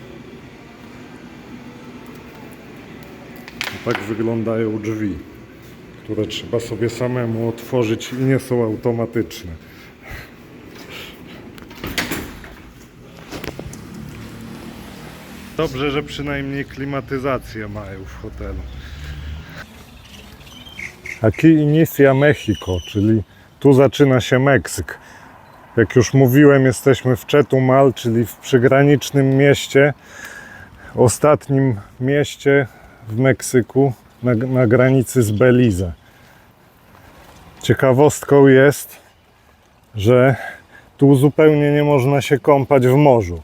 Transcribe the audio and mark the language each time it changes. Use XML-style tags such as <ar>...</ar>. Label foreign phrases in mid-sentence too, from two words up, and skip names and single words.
<pl>Tak wyglądają drzwi, które trzeba sobie samemu otworzyć i nie są automatyczne. Dobrze, że przynajmniej klimatyzację mają w hotelu.</pl> <es>Aquí inicia Mexico,</es> <pl>czyli tu zaczyna się Meksyk. Jak już mówiłem, jesteśmy w Chetumal, czyli w przygranicznym mieście, ostatnim mieście w Meksyku na granicy z Belize. Ciekawostką jest, że tu zupełnie nie można się kąpać w morzu.</pl>